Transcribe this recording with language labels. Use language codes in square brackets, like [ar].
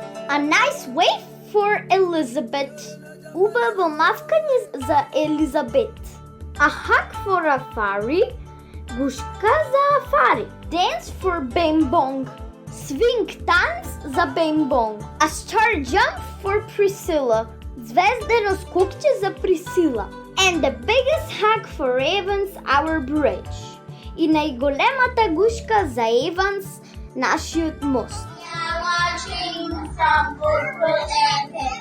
[en] A nice wave for Elizabeth. [mk] Убаво мавкање за Елизабет. [en] A hug for Afari. [mk] Гушка за Афари. [en] Dance for Bing Bong. Swing dance за Bing Bong. A star jump for Priscilla. [mk] Звездено скокче за Присила. [en] And the biggest hug for Evans, our bridge. [mk] И најголемата гушка за Еванс, нашиот мост. [en] We are watching from Oklo FM.